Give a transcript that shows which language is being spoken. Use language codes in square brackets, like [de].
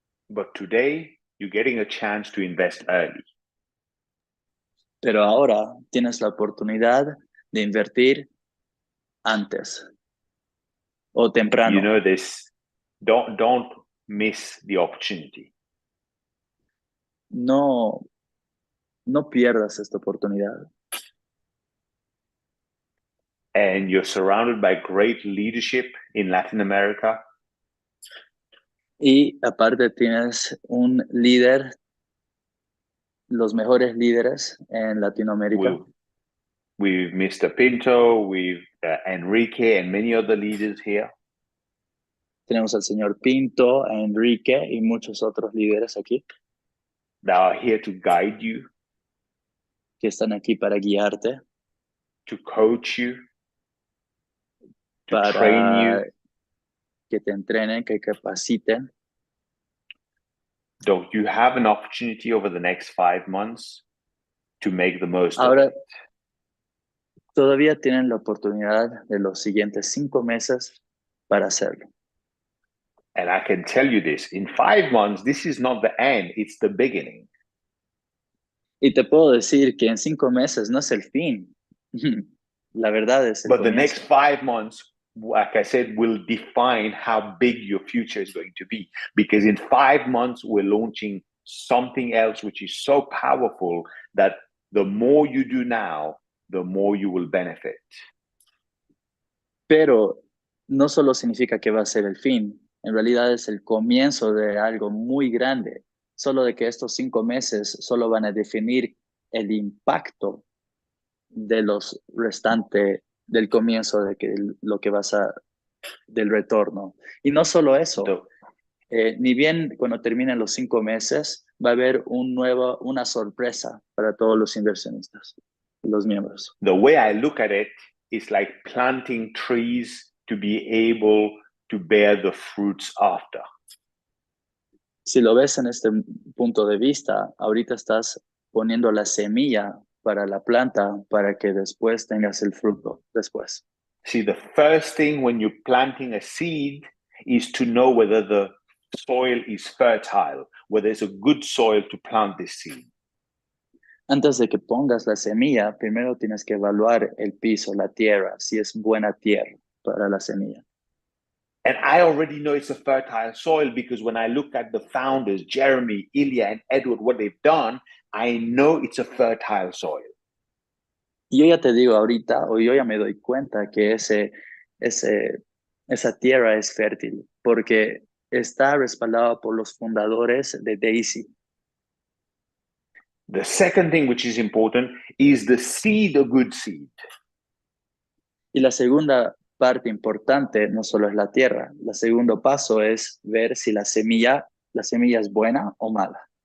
[en] But today, you're getting a chance to invest early. [es] Pero ahora tienes la oportunidad de invertir antes o temprano. [en] You know this. Don't miss the opportunity. [es] No pierdas esta oportunidad. [en] And you're surrounded by great leadership in Latin America. [es] Y aparte tienes un líder, los mejores líderes en Latinoamérica. [en] With Mr. Pinto, with Enrique, and many other leaders here. [es] Tenemos al señor Pinto, a Enrique y muchos otros líderes aquí. [en] That are here to guide you. [es] Que están aquí para guiarte. [en] To coach you. To [es] para [en] train you. [es] Que te entrenen, que capaciten. [en] So you have an opportunity over the next 5 months to make the most [es] Ahora, [en] of it. [es] Todavía tienen la oportunidad de los siguientes 5 meses para hacerlo. [en] And I can tell you this, in 5 months, this is not the end, it's the beginning. [es] Y te puedo decir que en 5 meses no es el fin. La verdad es el [en] But [es] comienzo. [en] the next 5 months, like I said, will define how big your future is going to be. Because in 5 months, we're launching something else which is so powerful that the more you do now, the more you will benefit. [es] Pero no solo significa que va a ser el fin. En realidad es el comienzo de algo muy grande. Solo de que estos 5 meses solo van a definir el impacto de los restantes del comienzo de que lo que vas a del retorno. Y no solo eso, ni bien cuando terminen los 5 meses va a haber una sorpresa para todos los inversionistas, los miembros. [en] The way I look at it is like planting trees to be able to bear the fruits after. [es] Si lo ves en este punto de vista, ahorita estás poniendo la semilla para la planta para que después tengas el fruto después. [en] See, the first thing when you're planting a seed is to know whether the soil is fertile, whether it's a good soil to plant this seed. [es] Antes de que pongas la semilla, primero tienes que evaluar el piso, la tierra, si es buena tierra para la semilla. [en] And I already know it's a fertile soil because when I look at the founders, Jeremy, Ilya, and Edward, what they've done, I know it's a fertile soil. [es] Y yo ya te digo ahorita, o yo ya me doy cuenta que esa tierra es fértil, porque está respaldada por los fundadores de DAISY. [en] The second thing which is important is the seed a good seed. [es] Y la segunda parte importante no solo es la tierra, el segundo paso es ver si la semilla es buena o mala.